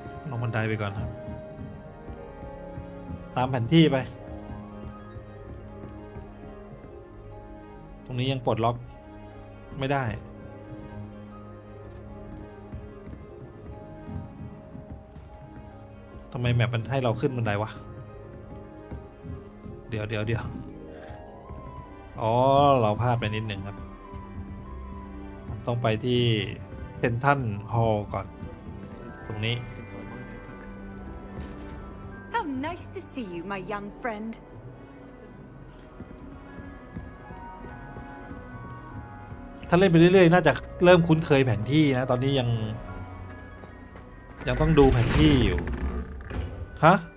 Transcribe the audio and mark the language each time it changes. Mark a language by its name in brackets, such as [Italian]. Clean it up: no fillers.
[Thai] ลงบันไดไปก่อนครับตามแผนที่ไปตรงนี้ยังปลดล็อกไม่ได้ทำไมแมปมันให้เราขึ้นบันไดวะเดี๋ยวอ๋อเราพลาดไปนิดหนึ่งครับต้องไปที่เซนทรัลฮอลล์ก่อนตรงนี้ [English] How nice to see you, my young friend. [Thai] ถ้าเล่นไปเรื่อยๆน่าจะเริ่มคุ้นเคยแผนที่นะตอนนี้ยังต้องดูแผนที่อยู่ฮะ